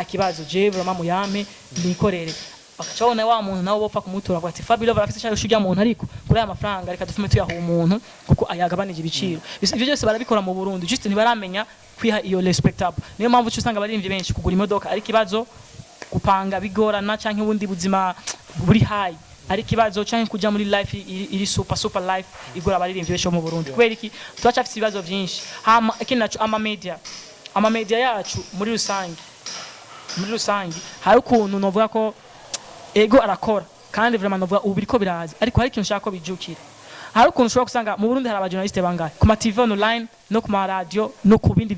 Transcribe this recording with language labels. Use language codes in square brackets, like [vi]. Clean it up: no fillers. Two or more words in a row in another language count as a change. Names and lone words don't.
[rn] kibazo Jevrama muyame ndikorere bakacabona wa muntu nawo bopfa kumutura ati Fabi Love afite cyane ushujya muntu ariko kuri aya mafaranga reka dufume tuyaha umuntu kuko ayagabanije ibiciro ivyo byose barabikora mu Burundi just ntibaramenya kwiha iyo respectable niyo mpamvu usanga barimvye benshi kugura imodoka ari kibazo gupanga bigorana canke ubundi buzima buri high ari kibazo canke kuja muri life iri [en] super life [rn] igora abaririmbyi benshi mu Burundi kubera iki twacafite ibibazo byinshi hama ikinacho ama media yacu muri rusangi hari ukuntu novuga ko ego arakora kandi vraiment novuga ubu biriko biraza ariko hari ikintu nshaka ko bijukira hari ukuntu ushobora gusanga mu Burundi hari abajournaliste bangahe ku ma TV online no ku ma radio no ku bindi